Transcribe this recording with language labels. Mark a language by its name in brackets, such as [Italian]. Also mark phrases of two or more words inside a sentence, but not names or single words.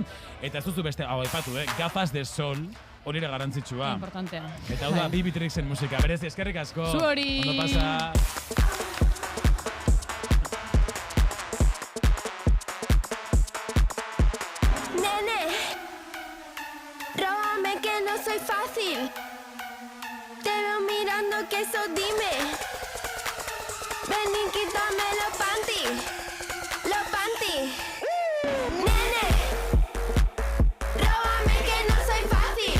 [Basque] Eta ez duzu beste, hau aipatu, Gafas de Sol, hori ere garantzitsua. Importantea. Eta hau da Bibi Tricksen musika, berez, eskerrik asko. Zu hori. Ondo pasa. [Spanish] Nene, róbame que no soy fácil. Te veo mirando que eso dime. Ven y quítame los panties. Los panties. Nene, róbame que no soy fácil.